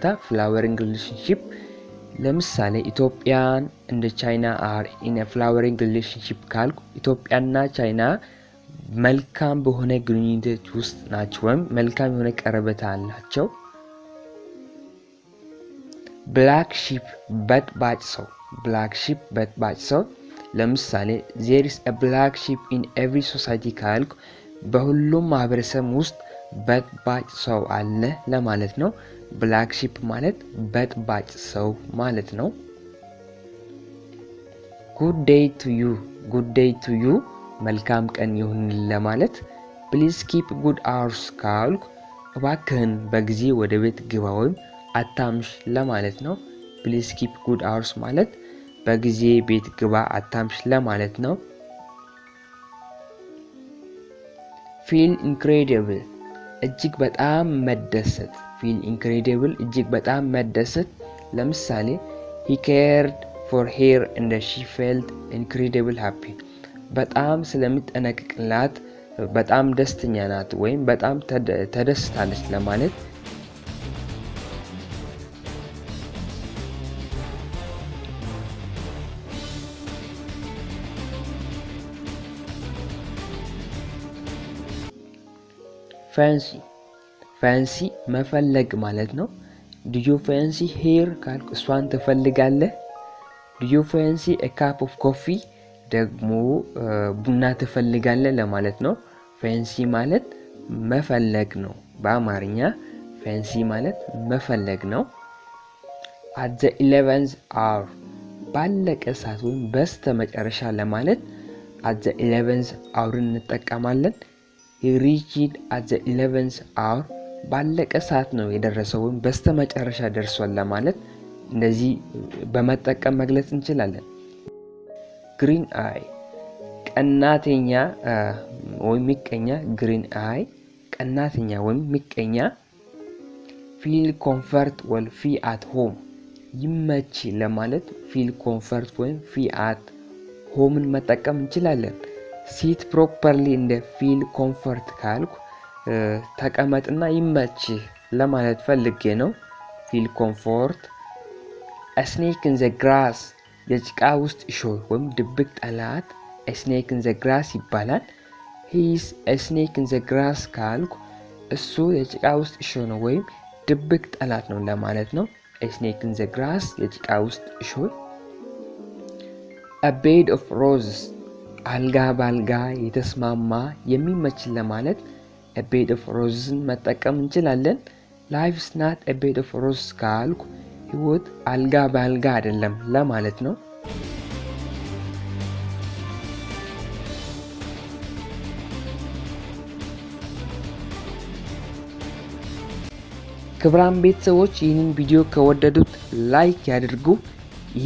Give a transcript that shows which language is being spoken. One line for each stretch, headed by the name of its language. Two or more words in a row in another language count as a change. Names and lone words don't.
English: flowering relationship
Amharic: ለምሳሌ ኢትዮጵያን
English: and China are in a flowering relationship
Amharic: ካልኩ ኢትዮጵያና ቻይና መልካም በሆነ ግንኙነት ውስጥ ናቸው ወይም መልካም የሆነ ቀረቤታ አላቸው።
English: black sheep
Amharic: በጥባጭ ሰው ለምሳሌ
English: there is a black sheep in every society
Amharic: ካልኩ በሁሉም ማህበረሰብ ውስጥ በጥባጭ ሰው አለ ለማለት ነው።
English: black sheep
Amharic: ማለት በጥባጭ ሰው ማለት ነው።
English: good day to you
Amharic: መልካም ቀን ይሁን ለማለት
English: please keep good hours
Amharic: ካልኩ እባክህን በጊዜ ወደ ቤት ግባ ወይም አታምሽ ለማለት ነው።
English: please keep good hours
Amharic: ማለት በጊዜ ቤት ግባ አታምሽ ለማለት ነው።
English: feel incredible
Amharic: እጅግ በጣም መደሰት
English: feel incredible
Amharic: እጅግ በጣም መደሰት ለምሳሌ
English: he cared for her and she felt incredible happy
Amharic: በጣም ስለምትጠነቀቅላት በጣም ደስተኛ ናት ወይም በጣም ተደስታለች ለማለት። fancy መፈለግ ማለት ነው።
English: do you fancy her
Amharic: ካልኩ እሷን ትፈልጋለህ።
English: do you fancy a cup of coffee
Amharic: ደግሞ ቡና ትፈልጋለህ ለማለት ነው። fancy ማለት መፈለግ ነው በአማርኛ fancy ማለት መፈለግ ነው።
English: at the 11th hour
Amharic: ባለቀ ሰዓት ወይም በስተመጨረሻ ለማለት
English: at the 11th hour
Amharic: እንጠቀማለን።
English: he reached at the 11th hour
Amharic: ባለቀ ሰዓት ነው የደረሰው ወይም በስተመጨረሻ ደርሷል ለማለት እንደዚህ በመጠቀም መግለጽ እንችላለን።
English: green eye
Amharic: ቀናተኛ ወይም ምቀኛ
English: green eye
Amharic: ቀናተኛ ወይም ምቀኛ።
English: feel comfort or feel at home
Amharic: ይመች ለማለት
English: feel comfort
Amharic: ወይም
English: feel at home
Amharic: ን መጠቀም እንችላለን።
English: sit properly and feel comfort
Amharic: ካልኩ ተቀመጥና ይመች ለማለት ፈልጌ ነው።
English: feel comfort a snake in the grass
Amharic: የጭቃ ውስጥ እሾህ ወይም ድብቅ ጠላት
English: a snake in the grass
Amharic: ይባላል።
English: he is a snake in the grass
Amharic: ካልኩ እሱ የጭቃ ውስጥ እሾህ ነው ወይም ድብቅ ጠላት ነው ለማለት ነው።
English: a snake in the grass
Amharic: የጭቃ ውስጥ እሾህ
English: a bed of roses
Amharic: አልጋ በአልጋ የተስማማ የሚመች ለማለት
English: a bed of roses
Amharic: ን መጠቀም እንችላለን።
English: life is not a bed of roses
Amharic: ካልኩ ህይወት አልጋ በአልጋ አይደለም ለማለት ነው። ክቡራን ቤተሰቦች ይህንን ቪዲዮ ከወደዱት ላይክ ያድርጉ። ይህ